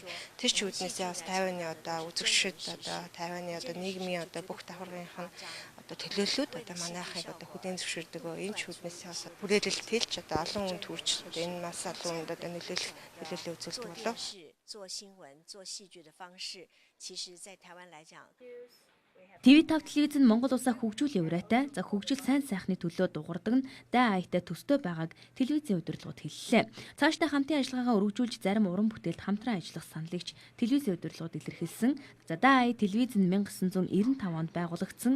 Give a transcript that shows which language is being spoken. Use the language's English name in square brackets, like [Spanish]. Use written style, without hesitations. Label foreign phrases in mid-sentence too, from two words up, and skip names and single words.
[Mongolian] Тэр ч үүднээсээ бас Тайваны одоо үзэгчид одоо Тайваны одоо нийгмийн одоо бүх давхаргынх нь одоо төлөөллүүд одоо манайхыг одоо хүлээн зөвшөөрдөг. Энэ ч үүднээсээ бас хүрээлэл тэлж одоо олон хүнд хүрч энэ маш олон хүнд одоо нөлөөлөл үзүүлдэг болов. [Chinese] 做新闻、做戏剧的方式，其实在台湾来讲， [Mongolian] TV5 телевиз нь Монгол улсаа хөгжүүлийн урайтай, за хөгжил сайн сайхны төлөө дугардаг нь даа аятай төстэй байгааг телевизийн удирдлагууд хэллээ. Цаашдаа хамтын ажиллагаагаа өргөжүүлж зарим уран бүтээлд хамтран ажиллах саналыгч телевизийн удирдлагууд илэрхийлсэн. За даа ая телевиз нь 1995 онд байгуулагдсан.